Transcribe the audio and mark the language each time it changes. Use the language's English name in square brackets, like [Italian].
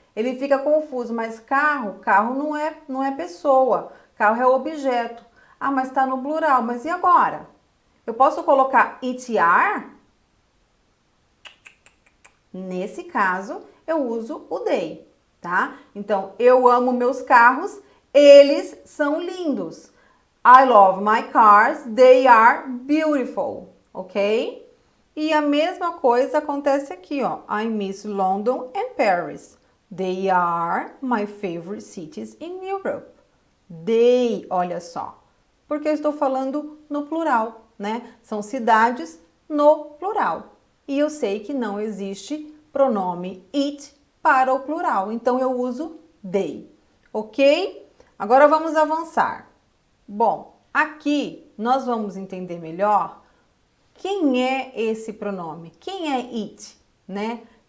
[Portuguese] Ele fica confuso, mas carro não é pessoa, carro é objeto. Ah, mas tá no plural, mas e agora? Eu posso colocar it are? Nesse caso, eu uso o they, tá? Então, eu amo meus carros, eles são lindos. [English] I love my cars, they are beautiful, ok? [Portuguese] E a mesma coisa acontece aqui, ó. [English] I miss London and Paris. They are my favorite cities in Europe. [Portuguese] They, olha só, porque eu estou falando no plural, né? São cidades no plural. E eu sei que não existe pronome it para o plural, então eu uso they, ok? Agora vamos avançar. Bom, aqui nós vamos entender melhor quem é esse pronome, quem é it, né?